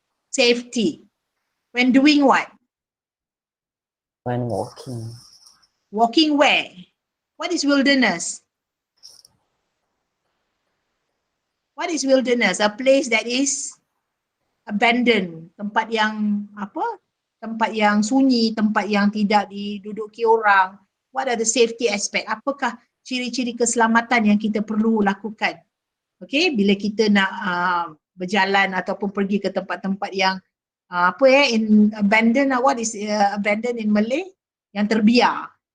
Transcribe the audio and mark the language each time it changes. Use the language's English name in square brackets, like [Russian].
[English] Safety. When doing what? When walking. Walking where? What is wilderness? What is wilderness? A place that is abandoned. [Malay] Tempat yang apa? Tempat yang sunyi, tempat yang tidak diduduki orang. [English] What are the safety aspect? [Malay] Apakah ciri-ciri keselamatan yang kita perlu lakukan? Okay, bila kita nak berjalan ataupun pergi ke tempat-tempat yang in abandon, [English] what is abandon in Malay? [Malay] Yang terbiar.